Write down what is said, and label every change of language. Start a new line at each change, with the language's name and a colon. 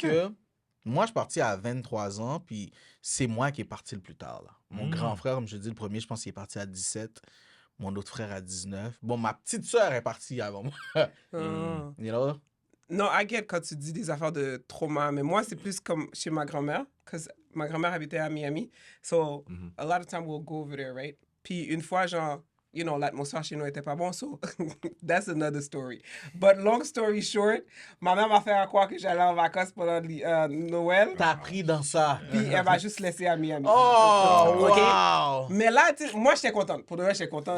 French: que moi, je suis parti à 23 ans, puis c'est moi qui est parti le plus tard. Là. Mon grand frère, comme je dis, le premier, je pense qu'il est parti à 17. Mon autre frère à 19. Bon, ma petite sœur est partie avant moi.
English: You know?
French: Non,
English: I get
French: quand tu dis des affaires de trauma, mais moi, c'est plus comme chez ma grand-mère, parce que ma grand-mère habitait à Miami.
English: So, a lot of time we'll go over there, right?
French: Puis une fois, genre,
English: you know,
French: l'atmosphère chez nous était pas bon,
English: so that's another story. But long story short,
French: ma mère m'a fait croire que j'allais en vacances pendant Noël, T'as appris dans ça. puis elle m'a juste laissé à Miami. Oh, OK? wow! Mais là, tu sais, moi, j'étais contente. Pour de vrai, j'étais contente.